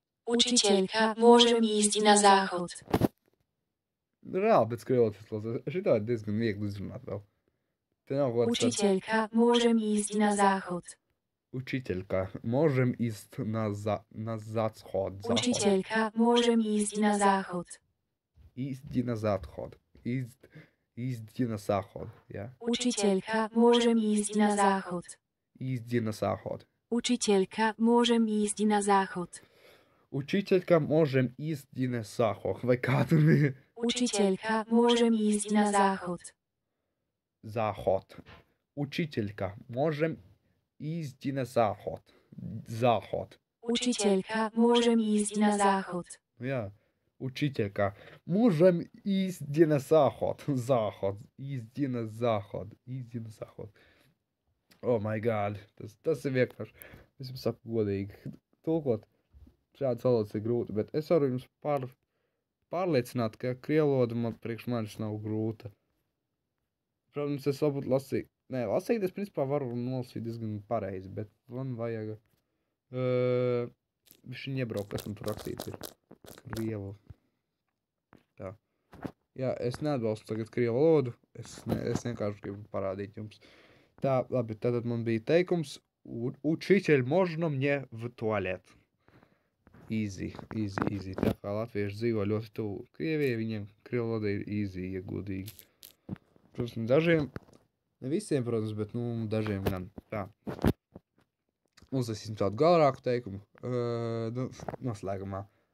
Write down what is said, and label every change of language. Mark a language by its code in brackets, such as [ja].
[sk] Učiteľka, môžem ísť na záchod. [lv] Reāli pēc krievotas klausās. Šitā ir diezgan viegli izrunāt vēl. Te nav kaut kāds... [sk] Učiteľka, môžem ísť na záchod. Учителька, можем ísť na záchod. Učiteľka, môžem ísť na záchod. Ísť na záchod. Ísť na záchod, jā. Učiteľka, môžem ísť na záchod. Ísť na záchod. Učiteľka, môžem ísť na záchod. Učiteľka, môžem ísť na záchod. [lv] Vai kā tur bija? [sk] Učiteľka, môžem ísť na záchod. Záchod. Učiteľka, môžem ísť na záchod. Záchod. Učiteľka, môžem ísť na záchod. [lv] Jā. [sk] Учителька, можем ísť na záchod. Záchod. Ísť na záchod. Ísť na záchod. [en] Oh my god. [lv] Tas ir vienkārši. Es jums saku godīgi. Tulkot šādas valodas ir grūti, bet es varu jums pārliecināt, ka krievu valoda man priekš manis nav grūta. Protams, es varbūt lasīju. Nē, lasīt es principā varu nolasīt diezgan pareizi, bet man vajag viņš iebraukt, kas man tur rakstīts ir. Krievu. Tā. Jā, es neatbalstu tagad krievu valodu. Es vienkārši gribu parādīt jums. Tā, labi, tad man bija teikums. [ru] Учитель, можно мне в туалет? [en] Easy. [lv] Tā kā latvieši dzīvo ļoti tuvu Krievijai, viņiem krievu valoda ir easy, ja godīgi. Protams, dažiem, ne visiem, protams, bet, nu, dažiem gan. Tā. Uzlasīsim tādu galrāku teikumu. Noslēgumā.